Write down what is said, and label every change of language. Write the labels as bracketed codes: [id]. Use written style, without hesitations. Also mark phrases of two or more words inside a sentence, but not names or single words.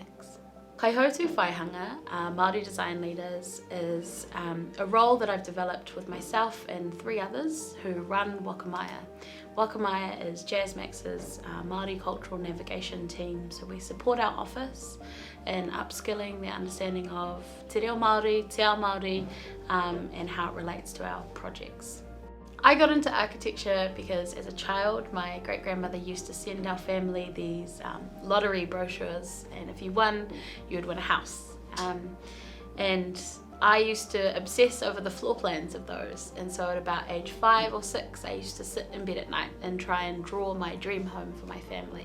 [mi] Kaihautū Whaihanga, [en] Māori design leaders, is a role that I've developed with myself and 3 others who run Wakamaya. Wakamaya is Jasmax's Māori cultural navigation team, so we support our office in upskilling the understanding of [mi] te reo Māori, te ao Māori, [en] and how it relates to our projects. I got into architecture because as a child my great-grandmother used to send our family these lottery brochures, and if you won, you would win a house. And I used to obsess over the floor plans of those, and so at about age 5 or 6 I used to sit in bed at night and try and draw my dream home for my family.